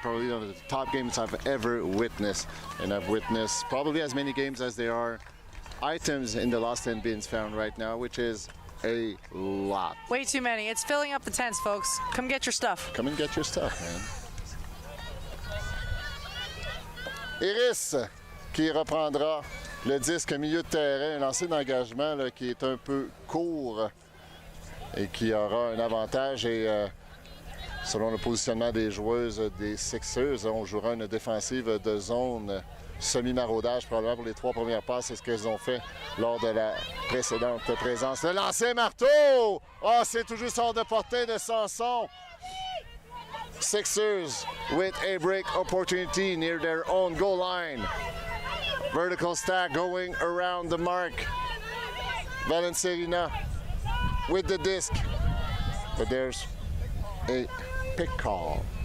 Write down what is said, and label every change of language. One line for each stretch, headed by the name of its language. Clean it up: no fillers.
English: Probably one of the top games I've ever witnessed. And I've witnessed probably as many games as there are items in the lost and bins found right now, which is a lot. Way too many. It's filling up the tents, folks. Come get your stuff. Come and get your stuff, man.
French: Iris qui reprendra le disque milieu de terrain, un lancer d'engagement là, qui est un peu court et qui aura un avantage. Et selon le positionnement des joueuses des Sixers, on jouera une défensive de zone semi-maraudage probablement pour les 3 premières passes. C'est ce qu'elles ont fait lors de la précédente présence. Le lancer marteau! Oh, c'est tout juste hors de portée de Sanson.
English: Sixers with a break opportunity near their own goal line. Vertical stack going around the mark. Valencerina with the disc. But there's a pick call.